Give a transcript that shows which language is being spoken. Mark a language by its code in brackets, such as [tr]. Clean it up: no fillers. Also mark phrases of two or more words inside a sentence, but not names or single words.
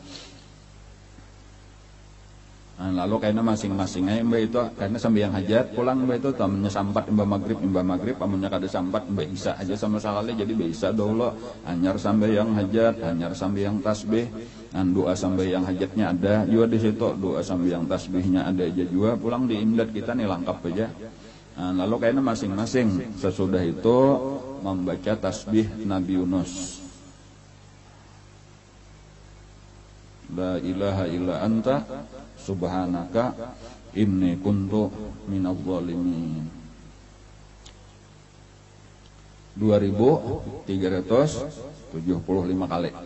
[bjn] Nah, lalu kayaknya masing-masingnya mbak itu karena sambil yang hajat pulang mbak itu temennya sampat mbak maghrib, amunnya kada sampat mbak isa aja sama sekali, jadi mbak isa dulu hanyar sampai yang hajat, hanyar sampai yang tasbih. Dan doa sampai yang hajatnya ada juga di situ, doa sampai yang tasbihnya ada aja juga. Pulang di imdad kita nih lengkap aja. Nah, lalu kayaknya masing-masing sesudah itu membaca tasbih Nabi Yunus. [ar] لا إله إلا أنت سبحانك إني كنت من الظالمين. [bjn] 2375 kali.